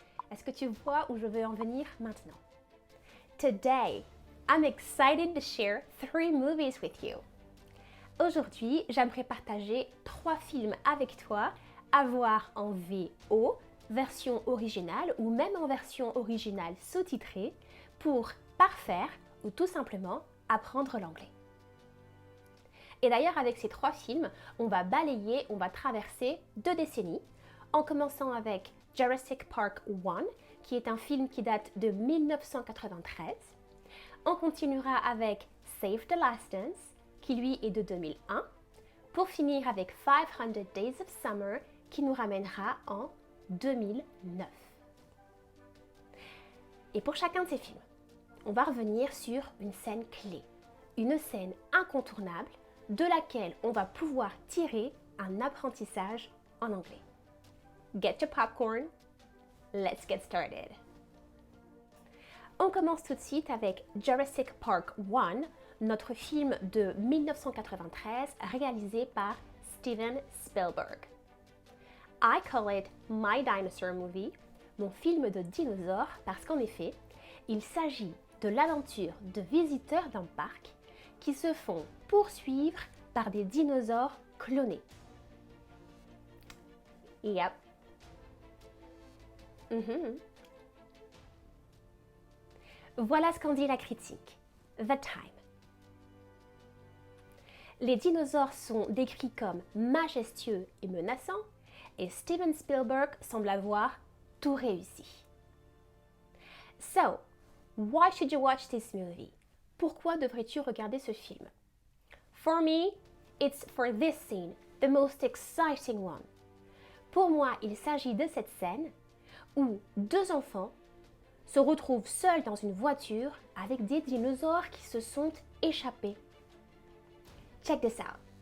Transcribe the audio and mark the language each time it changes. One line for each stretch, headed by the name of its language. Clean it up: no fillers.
French: Est-ce que tu vois où je veux en venir maintenant?
English: Today, I'm excited to share 3 movies with you.
French: Aujourd'hui, j'aimerais partager 3 films avec toi à voir en VO, version originale ou même en version originale sous-titrée pour parfaire ou tout simplement apprendre l'anglais. Et d'ailleurs, avec ces 3 films, on va traverser 2 décennies, en commençant avec Jurassic Park 1, qui est un film qui date de 1993. On continuera avec Save the Last Dance, qui lui est de 2001, pour finir avec 500 Days of Summer, qui nous ramènera en 2009. Et pour chacun de ces films, on va revenir sur une scène clé, une scène incontournable de laquelle on va pouvoir tirer un apprentissage en anglais.
English: Get your popcorn, let's get started.
French: On commence tout de suite avec Jurassic Park 1, notre film de 1993 réalisé par Steven Spielberg.
English: I call it my dinosaur movie,
French: mon film de dinosaures, parce qu'en effet, il s'agit de l'aventure de visiteurs d'un parc qui se font poursuivre par des dinosaures clonés.
English: Yep.
French: Voilà ce qu'en dit la critique. The Time. Les dinosaures sont décrits comme majestueux et menaçants, et Steven Spielberg semble avoir tout réussi.
English: So, why should you watch this movie?
French: Pourquoi devrais-tu regarder ce film?
English: For me, it's for this scene, the most exciting one.
French: Pour moi, il s'agit de cette scène où 2 enfants se retrouvent seuls dans une voiture avec des dinosaures qui se sont échappés.
English: Check this out.